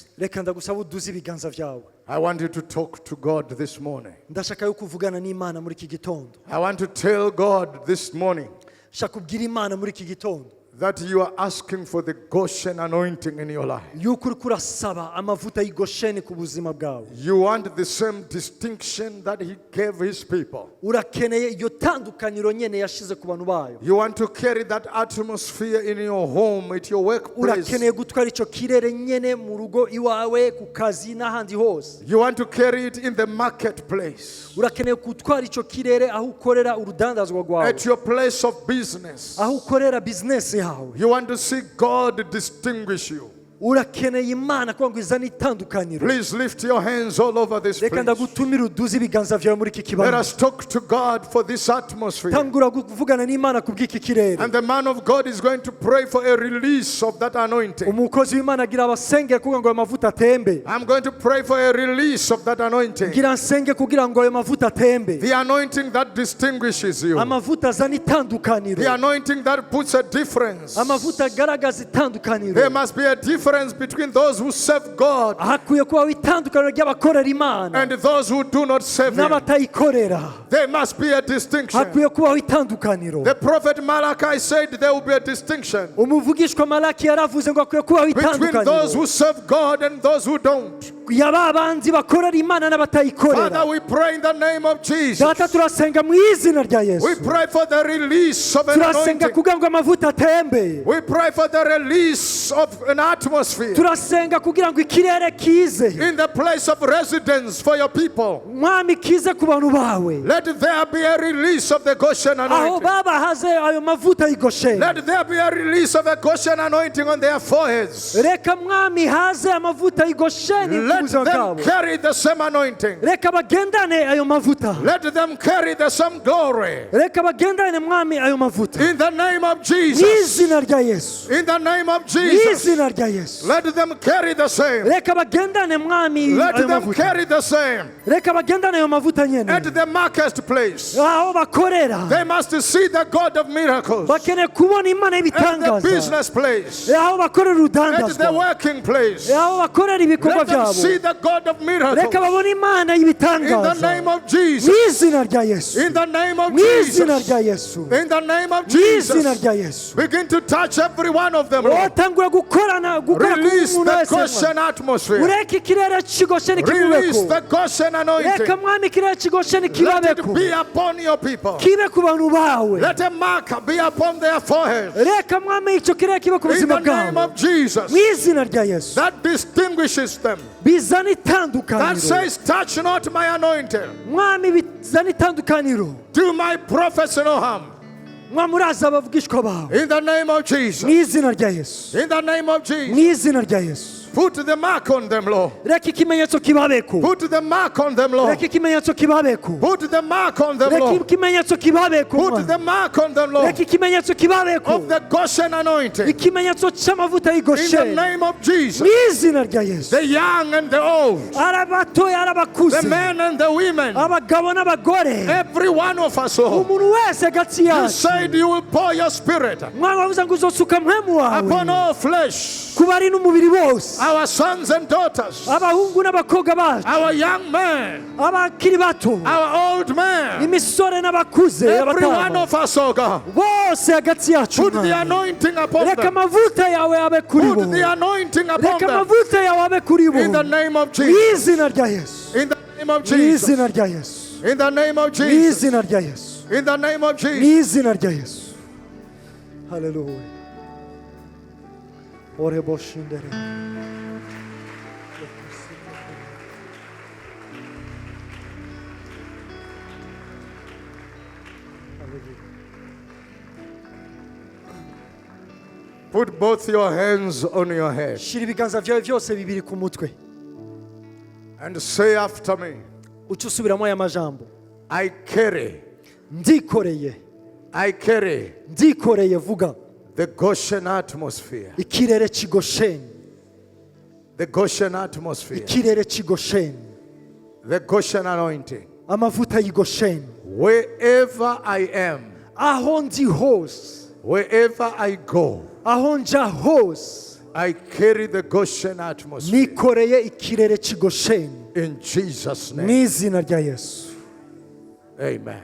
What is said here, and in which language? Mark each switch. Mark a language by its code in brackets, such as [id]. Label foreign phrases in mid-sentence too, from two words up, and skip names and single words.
[rn] reka ndagusaba uduze ibiganza byawe. [en] I want you to talk to God this morning. [rn] ndashaka yo kuvugana n'Imana muri iki gitondo. [en] I want to tell God this morning [rn] shaka kubwira Imana muri iki gitondo [en] that you are asking for the Goshen anointing in your life. [rn] yuko uri kurasaba amavuta y'Gosheni ku buzima bwawe. [en] You want the same distinction that he gave his people. [rn] urakeneye iyo tandukaniro nyene yashize ku bantu bayo. [en] You want to carry that atmosphere in your home, at your workplace. [rn] urakeneye gutwara icyo kirere nyene mu rugo iwawe, ku kazi n'ahandi hose. [en] You want to carry it in the marketplace, [rn] urakeneye gutwara icyo kirere aho ukorera urudandazwa rwawe, [en] at your place of business. [rn] aho ukorera business yawe. [en] You want to see God distinguish you. [rn] urakeneye Imana kugira ngo izane itandukaniro. [en] Please lift your hands all over this [rn] reka [en] place. [rn] ndagutumira uduze ibiganza byawe muri iki [en] Let [rn] kibanza. [en] us talk to God for this atmosphere. [rn] tangura kuvugana n'Imana ku bw'iki kirere. [en] And the man of God is going to pray for a release of that anointing. [rn] umukozi w'Imana agira abasengera kugira ngo ayo mavuta atembe. [en] I'm going to pray for a release of that anointing. [rn] gira nsenge kugira ngo ayo mavuta atembe. [en] The anointing that distinguishes you. [rn] amavuta azana itandukaniro. [en] The anointing that puts a difference. [rn] amavuta agaragaza itandukaniro. [en] There must be a difference difference between those who serve God [rn] hakwiye kubaho itandukaniro ry'abakorera imana [en] and those who do not serve Him. [rn] n'abatayikorera. [en] There must be a distinction. [rn] Hakwiye kubaho itandukaniro. [en] The prophet Malachi said there will be a distinction [rn] Umuvugishwa Malaki yaravuze ngo hakwiye kubaho [en] between those who [rn] itandukaniro [en] serve God and those who don't. [rn] y'ababanzi bakorera imana n'abatayikorera. [en] Father, we pray in the name of Jesus. [rn] Data turasenga mu izina rya [en] We [rn] Yesu. [en] pray for the release of an [rn] Turasenga [en] anointing. [rn] kugira ngo amavuta atembe. [en] We pray for the release of an atmosphere [rn] Turasenga kugira ngo ikirere kize. [en] in the place of residence for your people. [rn] Mwami kize ku bantu bawe. [en] Let there be a release of the Goshen [rn] Aho [en] anointing. [rn] baba haze ayo mavuta y'Gosheni. [en] Let there be a release of a Goshen anointing on their foreheads. [rn] Reka mwami haze amavuta y'Gosheni ku [en] Let [rn] buzima [en] them [rn] bwabo. [en] carry the same anointing. [rn] Reka bagendane ayo mavuta. [en] Let them carry the same glory. [rn] Reka bagendane mwami ayo mavuta. [en] In the name of [rn] Mu [en] Jesus. [rn] izina rya Yesu. [en] In the name of [rn] Mu [en] Jesus. [rn] izina rya Yesu. [en] Let them carry the same. [rn] Reka bagendane mwami [en] Let [rn] ayo [en] them [rn] mavuta. [en] carry the same. [rn] Reka bagendane ayo mavuta nyene. [en] At the marketplace, [rn] Aho bakorera. [en] they must see the God of miracles. [rn] Bakeneye kubona Imana [en] At the [rn] ibitangaza. [en] business place, [rn] Aho bakorera [en] at the [rn] urudandazwa. [en] working place, [rn] Aho bakorera ibikorwa [en] let them see [rn] byabo. [en] the God of [rn] Reka [en] miracles. [rn] babone Imana [en] In the [rn] y'ibitangaza. [en] name of [rn] Mu [en] Jesus. [rn] izina rya Yesu. [en] In the name of [rn] Mu izina [en] Jesus. [rn] rya Yesu. [en] In the name of [rn] Mu izina [en] Jesus. [rn] rya Yesu. [en] Begin to touch every one of them, Lord. [rn] Otangura gukora ku [en] Release [rn] muntu [en] the [rn] wese. [en] Goshen atmosphere. [rn] Ureke ikirere cy'Gosheni [en] Release [rn] kibubeko. [en] the Goshen [rn] Reka [en] anointing. [rn] mwami ikirere cy'Gosheni [en] Let it [rn] kibabeko. [en] be upon your people. [rn] Kibe ku bantu bawe. [en] Let a mark be upon their forehead. [rn] Reka mwami icyo kirere kibe ku [en] In [rn] buzima [en] the name [rn] bwawe. [en] of Jesus. [rn] Mu izina rya Yesu. [en] That distinguishes them. [rn] Bizana [en] That [rn] itandukaniro. [en] says, touch not my anointed. [rn] Mwami bizana itandukaniro. [en] Do my prophets no harm. [rn] Mwami uraza abavugishwa bawe. [en] In the name of [rn] Mu [en] Jesus. [rn] izina rya Yesu. [en] In the name of [rn] Mu [en] Jesus. [rn] izina rya Yesu. [en] Put the mark on them, Lord. [rn] Reka ikimenyetso kibabeko. [en] Put the mark on them, Lord. [rn] Reka ikimenyetso kibabeko. [en] Put the mark on them, [rn] Reka [en] Lord. [rn] ikimenyetso kibabeko. [en] Put [rn] Mwami. [en] the mark on them, Lord. [rn] Reka ikimenyetso kibabeko. [en] Of the Goshen anointing. [rn] Ikimenyetso cy'amavuta [en] In the [rn] y'Gosheni. [en] name of Jesus. [rn] Mu izina rya Yesu. [en] The young and the old. [rn] Ari abatoya ari abakuze. [en] The men and the women. [rn] Abagabo n'abagore. [en] Every one of us, Lord. [rn] Umuntu wese hagati [en] You [rn] yacu. [en] said you will pour your spirit [rn] Mwami wavuze ngo uzosuka mpemu [en] upon [rn] wawe. [en] all flesh. [rn] Ku bari n'umubiri bose. [en] Our sons and daughters. [rn] Abahungu n'abakobwa bacu. [en] Our young men. [rn] Abakiri bato. [en] Our old men. [rn] Imisore n'abakuze. [en] Every one [rn] abatama. [en] of us, oh God. [rn] Bose hagati yacu. [en] Put the [rn] Mwami. [en] anointing upon [rn] Reka [en] them. [rn] amavuta yawe abe kuri bo. [en] Put the anointing upon [rn] Reka [en] them. [rn] amavuta yawe abe kuri bo. [en] In the name of [rn] Mu [en] Jesus. [rn] izina rya Yesu. [en] In the name of [rn] Mu [en] Jesus. [rn] izina rya Yesu. [en] In the name of [rn] Mu [en] Jesus. [rn] izina rya Yesu. [en] In the name of [rn] Mu [en] Jesus. [rn] izina rya Yesu. Hallelujah. Ore boshindere. [en] Put both your hands on your head [rn] Shira ibiganza byawe byose bibiri ku mutwe. [en] and say after me, [rn] Uca usubiramo aya majambo. [en] I carry, [rn] Ndikoreye. [en] I carry [rn] Ndikoreye vuga. [en] the Goshen atmosphere. [rn] Ikirere cy'Gosheni. [en] The Goshen atmosphere. [rn] Ikirere cy'Gosheni. [en] The Goshen anointing. [rn] Amavuta y'Gosheni. [en] Wherever I am, [rn] Aho ndi hose. [en] wherever I go, [rn] Aho nja hose. [en] I carry the Goshen atmosphere. [rn] Nikoreye ikirere cy'Gosheni. [en] In Jesus' [rn] Mu [en] name. [rn] izina rya Yesu. [en] Amen.